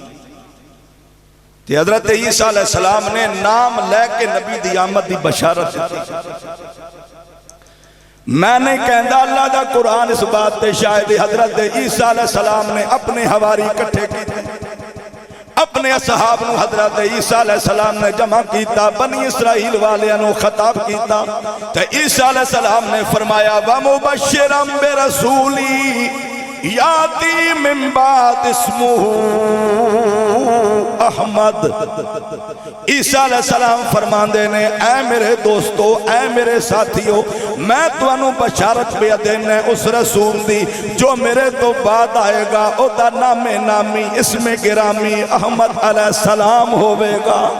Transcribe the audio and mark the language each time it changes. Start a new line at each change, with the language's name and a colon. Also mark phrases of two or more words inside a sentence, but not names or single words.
Punjabi: تے حضرت عیسیٰ علیہ السلام نے نام لے کے نبی دی آمد دی بشارت دی. میں نے کہندہ اللہ دا قرآن اس بات تے شاہد حضرت عیسیٰ علیہ السلام نے اپنے حواری کٹھے کی تھے, اپنے اصحاب نو حضرت عیسیٰ علیہ السلام نے جمع کیتا, بنی اسرائیل والے نو خطاب کیتا تے عیسیٰ علیہ السلام نے فرمایا
Arabic: وَمُبَشِّرًا بِرَسُولِي یاتی من بعد اسمہ احمد.
Punjabi: عیسیٰ علیہ السلام فرماندے نے اے میرے دوستو, اے میرے ساتھیو, میں تو انو بشارت بیا دینے اس رسول دی جو میرے تو بعد آئے گا, او دا نام نامی اسم گرامی احمد علیہ السلام ہوئے گا.